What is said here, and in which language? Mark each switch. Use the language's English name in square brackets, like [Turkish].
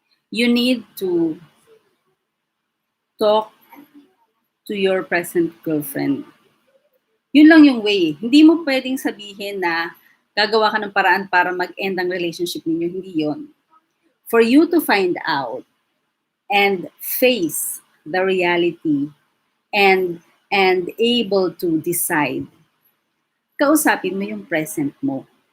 [English] You need to talk to your present girlfriend. [Filipino] Yun lang yung way. Hindi mo pwedeng sabihin na gagawa ka ng paraan para mag-end ang relationship ninyo. Hindi yon. [English] For you to find out and face the reality and able to decide, [Filipino] kausapin mo yung present mo.